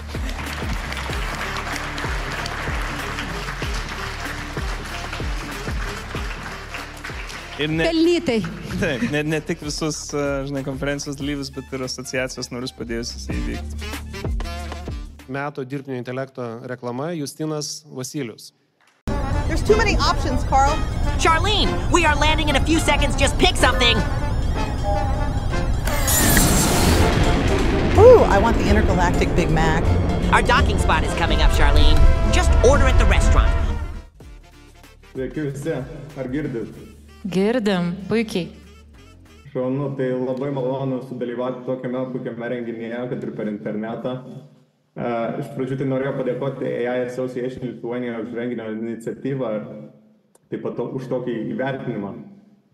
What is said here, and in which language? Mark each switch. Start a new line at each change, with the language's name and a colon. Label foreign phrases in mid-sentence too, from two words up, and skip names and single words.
Lithuanian: Pelnytai. Taip, ne tik visus, konferencijos dalyvius, bet ir asociacijos narius padėjusius įvykti. Metų dirbtinio intelekto reklama Justinas Vasilius.
English: There's too many options, Carl. Charlene, we are landing in a few seconds. Just pick something. Ooh, I want the intergalactic Big Mac. Our docking spot is coming up, Charlene. Just order at the restaurant.
Lithuanian: Sveiki visi, ar girdit? Girdim, puikiai. Šaunu, tai labai malonu sudalyvauti tokiame puikiame renginyje, kad ir per internetą. Iš pradžių tai norėjau padėkoti AI Association Lithuania už renginio iniciatyvą ir taip pat už tokį įvertinimą.